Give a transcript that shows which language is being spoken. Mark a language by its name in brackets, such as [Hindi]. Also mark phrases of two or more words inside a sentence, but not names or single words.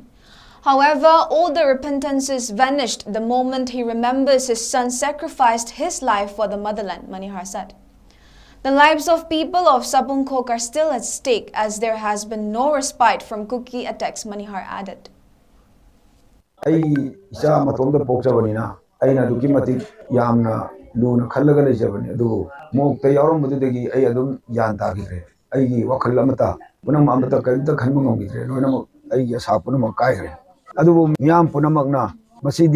[English] However, all the repentances vanished the moment he remembers his son sacrificed his life for the motherland, Manihar said. The lives of people of 𝐍𝐴𝐻 are still at stake as there has been no respite from Kuki attacks, Manihar added. [Manipuri] ꯑꯩ ꯏꯆꯥ ꯃꯇꯣꯝꯇ ꯄꯣꯛꯆꯕꯅꯤꯅ ꯑꯩꯅ ꯑꯗꯨꯛꯀꯤ ꯃꯇꯤꯛ ꯌꯥꯝꯅ ꯂꯨꯅ ꯈꯜꯂꯒ ꯂꯩꯖꯕꯅꯤ ꯑꯗꯨꯕꯨ ꯃꯣꯛꯇ ꯌꯥꯎꯔꯝꯕꯗꯨꯗꯒꯤ ꯑꯩ ꯑꯗꯨꯝ ꯒ꯭ꯌꯥꯟ ꯇꯥꯈꯤꯗ꯭ꯔꯦ ꯑꯩꯒꯤ ꯋꯥꯈꯜ ꯑꯃꯇ ꯄꯨꯝꯅꯃꯛ ꯑꯃꯇ ꯀꯔꯤꯝꯇ ꯈꯟꯕ ꯉꯝꯈꯤꯗ꯭ꯔꯦ ꯂꯣꯏꯅꯃꯛ ꯑꯩꯒꯤ ꯑꯁꯥ ꯄꯨꯝꯅꯃꯛ ꯀꯥꯏꯈ꯭ꯔꯦ ꯑꯗꯨꯕꯨ ꯃꯤꯌꯥꯝ ꯄꯨꯝꯅꯃꯛꯅ ꯃꯁꯤꯗꯤ